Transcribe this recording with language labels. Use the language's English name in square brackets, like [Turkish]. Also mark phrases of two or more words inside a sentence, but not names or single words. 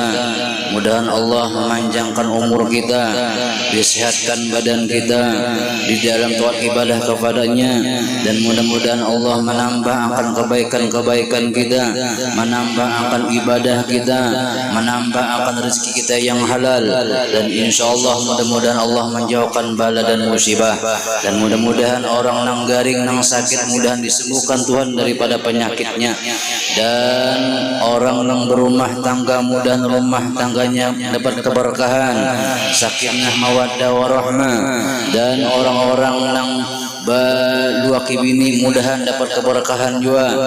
[Indonesian] Mudahan Allah memanjangkan umur kita, disehatkan badan kita di dalam taat ibadah kepadanya, dan mudah-mudahan Allah menambah akan kebaikan-kebaikan kita, menambah akan ibadah kita, menambah akan rezeki kita yang halal, dan insyaallah mudah-mudahan Allah menjauhkan bala dan musibah, dan mudah mudah-mudahan orang [Banjar] nang garing [Indonesian] nang sakit mudahan disembuhkan Tuhan daripada penyakitnya, dan orang nang berumah tangga mudahan rumah tangganya dapat keberkahan, [Arabic] سكينة مودة ورحمة, [Indonesian] dan orang-orang nang dua kibini mudahan dapat keberkahan juga.